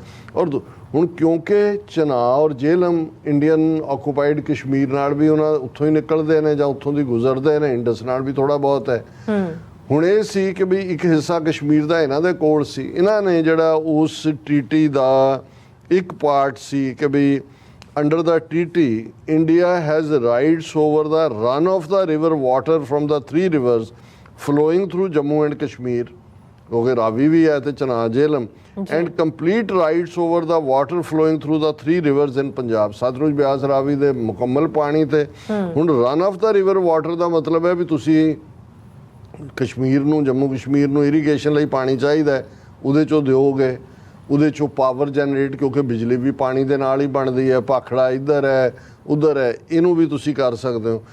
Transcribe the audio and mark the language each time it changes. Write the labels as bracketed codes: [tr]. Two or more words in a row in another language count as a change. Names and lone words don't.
[pa] ਔਰ ਹੁਣ ਕਿਉਂਕਿ ਚਨਾਬ ਔਰ ਜੇਹਲਮ [en] Indian occupied [pa] ਕਸ਼ਮੀਰ ਨਾਲ ਵੀ ਉਹਨਾਂ ਉੱਥੋਂ ਹੀ ਨਿਕਲਦੇ ਨੇ ਜਾਂ ਉੱਥੋਂ ਦੀ ਗੁਜ਼ਰਦੇ ਨੇ, ਇੰਡਸ ਨਾਲ ਵੀ ਥੋੜਾ ਬਹੁਤ ਹੈ। ਹੁਣ ਇਹ ਸੀ ਕਿ ਵੀ ਇੱਕ ਹਿੱਸਾ ਕਸ਼ਮੀਰ ਦਾ ਇਹਨਾਂ ਦੇ ਕੋਲ ਸੀ, ਇਹਨਾਂ ਨੇ ਜਿਹੜਾ ਉਸ ਟ੍ਰੀਟੀ ਦਾ ਇੱਕ ਪਾਰਟ ਸੀ ਕਿ ਵੀ [en] under the treaty India has rights over the run of the river water from the 3 rivers flowing through Jammu and Kashmir, [pa] ਕਿਉਂਕਿ ਰਾਵੀ ਵੀ ਹੈ ਤੇ ਚਨਾਬ ਜੇਹਲਮ, [en] and complete rights over the water flowing through the 3 rivers in Punjab, [pa] ਸਤਲੁਜ ਬਿਆਸ ਰਾਵੀ ਦੇ ਮੁਕੰਮਲ ਪਾਣੀ ਤੇ। ਹੁਣ [en] run of the river water [pa] ਦਾ ਮਤਲਬ ਹੈ ਵੀ ਤੁਸੀਂ ਕਸ਼ਮੀਰ ਨੂੰ, ਜੰਮੂ ਕਸ਼ਮੀਰ ਨੂੰ ਇਰੀਗੇਸ਼ਨ ਲਈ ਪਾਣੀ ਚਾਹੀਦਾ ਹੈ, ਉਹਦੇ ਚੋਂ ਦਿਓਗੇ, ਉਹਦੇ ਚੋਂ [en] power generate, [pa] ਕਿਉਂਕਿ ਬਿਜਲੀ ਵੀ ਪਾਣੀ ਦੇ ਨਾਲ ਹੀ ਬਣਦੀ ਹੈ, ਭਾਖੜਾ ਇੱਧਰ ਹੈ ਉੱਧਰ ਹੈ, ਇਹਨੂੰ ਵੀ ਤੁਸੀਂ ਕਰ ਸਕਦੇ ਹੋ।